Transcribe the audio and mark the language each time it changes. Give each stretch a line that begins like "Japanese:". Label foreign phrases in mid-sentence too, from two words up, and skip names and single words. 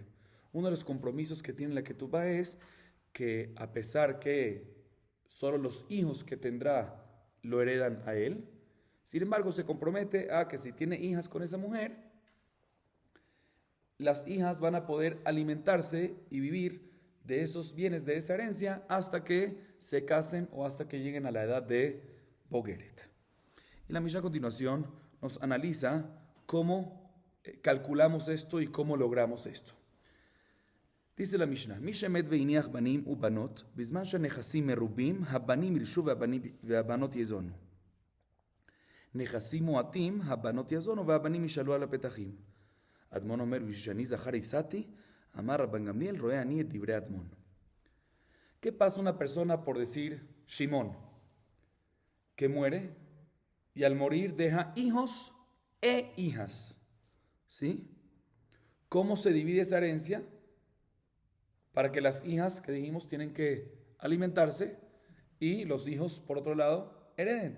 Spanish: Uno de los compromisos que tiene la Ketubá es que, a pesar que solo los hijos que tendrá lo heredan a él, sin embargo se compromete a que si tiene hijas con esa mujer, las hijas van a poder alimentarse y vivir de esos bienes, de esa herencia, hasta que se casen o hasta que lleguen a la edad de Bogeret. Y la Mishnah a continuación nos analiza cómo calculamos esto y cómo logramos esto. Dice la Mishnah,
Hebrew: מי שמת והניח בנים ובנות, בזמן שהנכסים מרובים, הבנים ירשו והבנות יזונו. נכסים מועטים, הבנות יזונו והבנים ישאלו על הפתחים. אדמון אומר, בשביל שאני זכר הפסדתי, אמר רבן גמליאל, רואה אני את דברי אדמון.
Spanish: ¿Qué pasa una persona por decir Shimón? Que muere y al morir deja hijos e hijas. ¿Sí? ¿Cómo se divide esa herencia? Para que las hijas que dijimos tienen que alimentarse y los hijos, por otro lado, hereden.